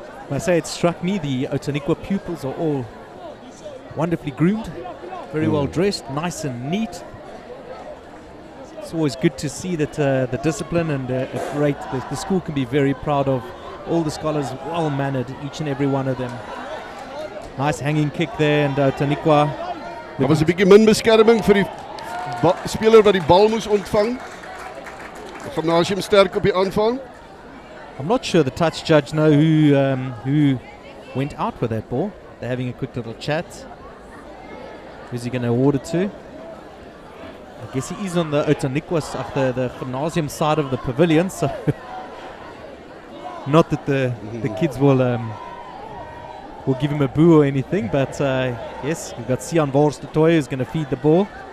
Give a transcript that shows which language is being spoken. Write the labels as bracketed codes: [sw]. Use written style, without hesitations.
[en] I say it struck me the Outeniqua pupils are all wonderfully groomed, very well dressed, nice and neat. It's always good to see that the discipline and the school can be very proud of all the scholars, well mannered, each and every one of them. Nice hanging kick there, and Outeniqua. [af] Daar was 'n bietjie min beskerming vir die speler wat die bal moes ontvang. Gimnasium sterk op die aanval. [en] I'm not sure the touch judge know who went out with that ball. They're having a quick little chat. Who's he going to award it to? I guess he is on the Outeniqua, the Gymnasium side of the pavilion, so not that the kids will give him a boo or anything, but yes, we've got Sian Wors de Toy who's going to feed the ball.